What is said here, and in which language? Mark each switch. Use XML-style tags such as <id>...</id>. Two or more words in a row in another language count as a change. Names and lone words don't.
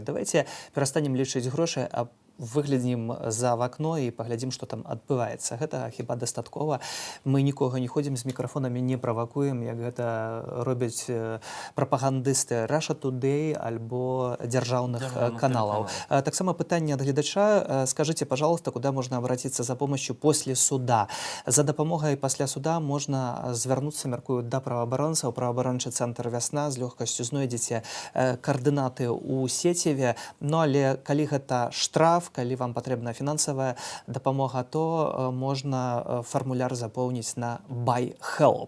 <be>Давайте перастанем лічыць грошай, а выглядзім за вакно і паглядзім, што там адбываецца. Гэта хіба дастаткова. Мы нікога не ходзім з мікрафонамі, не правакуем, як гэта робяць прапагандысты Russia Today альбо дзяржаўных каналаў. Таксама пытанне ад гледача.</be> <ru>Скажите, пожалуйста, куда можно обратиться за помощью после суда?</ru> <be>За дапамогай пасля суда можна звярнуцца, мяркую, да праваабаронцаў. Праваабарончы цэнтр «Вясна», з лёгкасцю знойдзеце каардынаты ў сеціве. Ну, але калі гэта штраф, калі вам патрэбна фінансавая дапамога, то можна фармуляр запоўніць на Buy Help.</be>